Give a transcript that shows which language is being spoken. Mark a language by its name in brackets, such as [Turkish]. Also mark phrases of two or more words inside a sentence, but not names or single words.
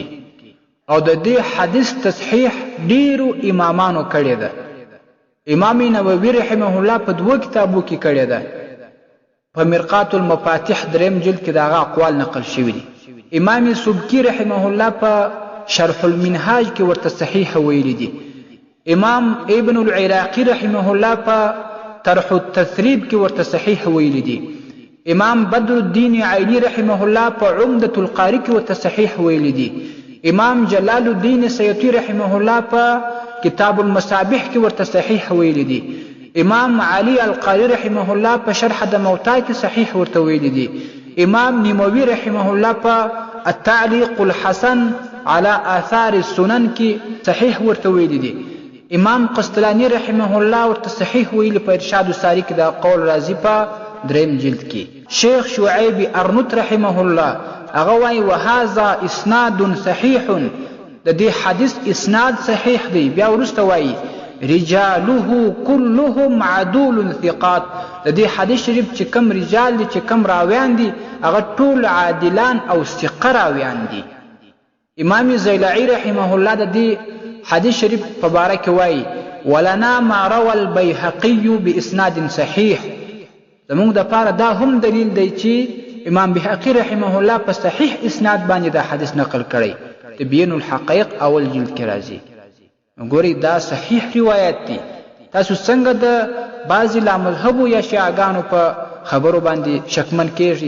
[Pashto] او د دې حدیث تصحیح ډیرو امامانو کړی ده. امام نووي رحمه الله په دوه کتابو کې کړی ده. په مرقات المفاتيح دریم جلد کې داغه اقوال نقل شوي دي. امام سبکی رحمه الله په شرح المنهاج کې ورته صحیح ویلي دي. امام ابن العراقي رحمه الله په طرح التثريب کې ورته صحیح ویلي دي. امام بدر الدین عینی رحمه الله په عمدة القاری کې ورته صحیح ویلي دي. امام جلال الدین سیوطی رحمه الله په کتاب المصابیح کې ورته صحیح ویلي دي. امام علی القاری رحمه الله په شرح د موتا کې صحیح ورته ویلي دي. امام نووي رحمه الله په التعلیق الحسن على آثار السنن کې صحیح ورته ویلي دي. امام قسطلانی رحمه الله ورته صحیح ویلي په ارشاد الساری کې دا قول راځي په دریم جلد کې. شیخ شعیب ارنوت رحمه الله هغه وایي [Arabic] وهذا اسناد صحیح، [Pashto] د دې حدیث اسناد صحیح دی. بیا وروسته وایي [Arabic] رجاله كلهم عدول ثقات، [Pashto] د دې حدیث شریف چې کم رجال دي چې کم راویان دي هغه ټول عادلان او ثقه راویان دي. امام زیلعی رحمه الله د دې حدیث شریف په باره کې وایي [Arabic] ولنا ما روى البيهقي باسناد صحیح. [Pashto] زمونږ دپاره دا هم دلیل دی چې امام بیهقي رحمه الله په صحیح اسناد باندې دا حدیث نقل کړی. تبیین الحقایق اول جلد کې راځي. ګورئ دا صحیح روایت دی. تاسو څنګه د بعضې لامذهبو یا شیعهګانو په خبرو باندې شکمن کیږي؟